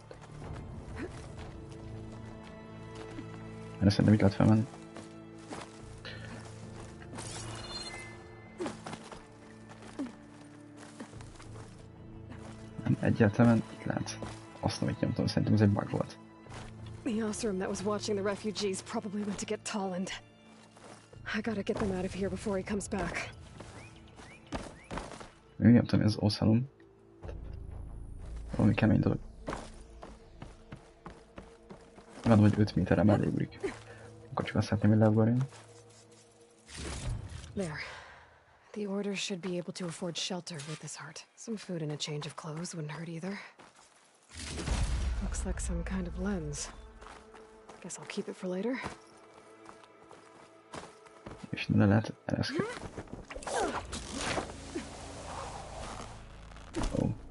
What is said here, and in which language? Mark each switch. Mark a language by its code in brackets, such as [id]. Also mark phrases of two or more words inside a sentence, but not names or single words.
[hu] Erre szerintem itt lehet felmenni. Nem, egyáltalán itt lehet. Azt amit nyomtam, szerintem ez egy bug volt. [en] The Oseram that was watching the refugees probably went to get Tolland. I gotta get them out of here before he comes back. [hu] Még nem tudom, ez Oseram. Valami kemény dolog. Van, hogy 5 méterre mellé ugrik. Akkor csak azt szeretném, hogy leugorjon. [en] There. The Order should be able to afford shelter with this heart. Some food and a change of clothes wouldn't hurt either. Looks like some kind of lens. Guess I'll keep it for later. [hu] És ne lehet ereszkedni. Oh.